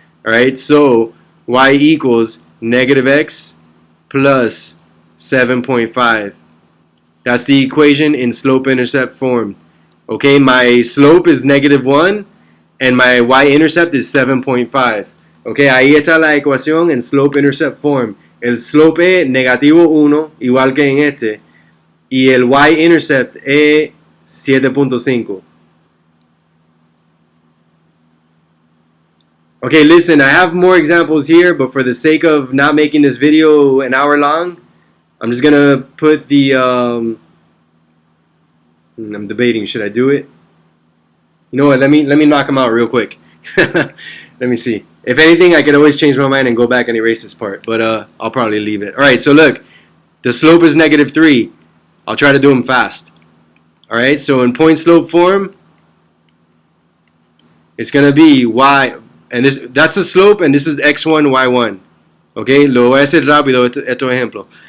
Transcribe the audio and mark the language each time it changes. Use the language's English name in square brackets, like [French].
[English] Alright, so y equals negative x plus 7.5. That's the equation in slope-intercept form. Okay, my slope is negative 1 and my y-intercept is 7.5. [Spanish] Okay, ahí está la ecuación en slope-intercept form. El slope es negativo 1, igual que en este. Y el y-intercept es 7.5. [English] Okay, listen, I have more examples here, but for the sake of not making this video an hour long, I'm just going to put the... I'm debating, should I do it? You know what, let me knock them out real quick. Let me see. If anything, I could always change my mind and go back and erase this part, but I'll probably leave it. Alright, so look, the slope is negative 3. I'll try to do them fast. Alright, so in point slope form, it's going to be y, and that's the slope, and this is x1, y1. [Spanish] Okay, lo voy a hacer rápido este ejemplo.